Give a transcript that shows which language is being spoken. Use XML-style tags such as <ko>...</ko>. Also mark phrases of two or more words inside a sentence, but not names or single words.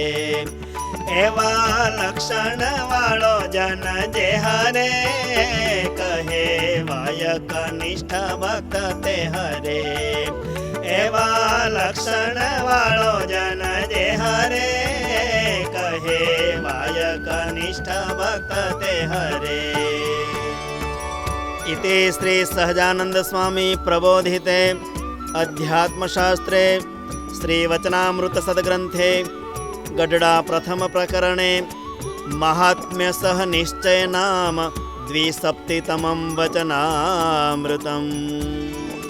<gu>એવા લક્ષણ વાળો જન જે હરે, કહેવાય કનિષ્ઠ ભક્ત તે હરે. એવા લક્ષણ વાળો જન જે હરે, કહેવાય કનિષ્ઠ ભક્ત તે હરે.</gu> <sa>इति श्री सहजानंद स्वामी प्रबोधिते अध्यात्मशास्त्रे श्रीवचनामृत सद्ग्रंथे गढडा प्रथम प्रकरणे महात्म्य सह निश्चय नाम द्विसप्तितमं वचनामृतम्.</sa>